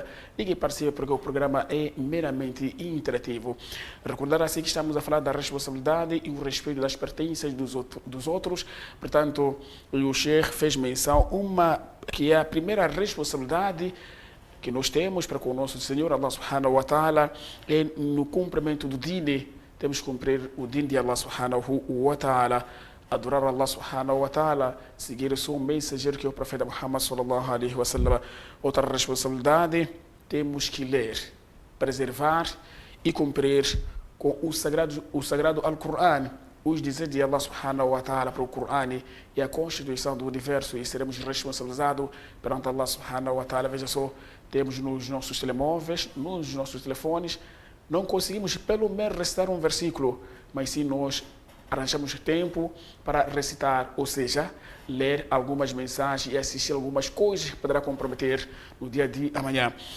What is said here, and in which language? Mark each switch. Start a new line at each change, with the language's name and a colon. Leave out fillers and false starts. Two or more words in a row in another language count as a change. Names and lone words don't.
Portuguese: Ligue e participe porque o programa é meramente interativo. Recordar assim que estamos a falar da responsabilidade e o respeito das pertenças dos outros. Portanto, o Sheikh fez menção que é a primeira responsabilidade que nós temos para com o nosso Senhor
Arabic: الله سبحانه وتعالى
Portuguese: é no cumprimento do dine. Temos que cumprir o dine de
Arabic: الله سبحانه وتعالى,
Portuguese: adorar
Arabic: الله سبحانه وتعالى,
Portuguese: seguir o seu mensageiro que é o profeta Muhammad
Arabic: صلى الله عليه وسلم.
Portuguese: Outra responsabilidade, temos que ler, preservar e cumprir com o sagrado Al-Qur'an, os dizeres de
Arabic: الله سبحانه وتعالى
Portuguese: para o Qur'an e a constituição do universo, e seremos responsabilizados perante
Arabic: الله سبحانه وتعالى.
Portuguese: Veja só, temos nos nossos telemóveis, nos nossos telefones, não conseguimos pelo menos recitar um versículo, mas sim nós arranjamos tempo para recitar, ou seja, ler algumas mensagens e assistir algumas coisas que poderá comprometer no dia de amanhã.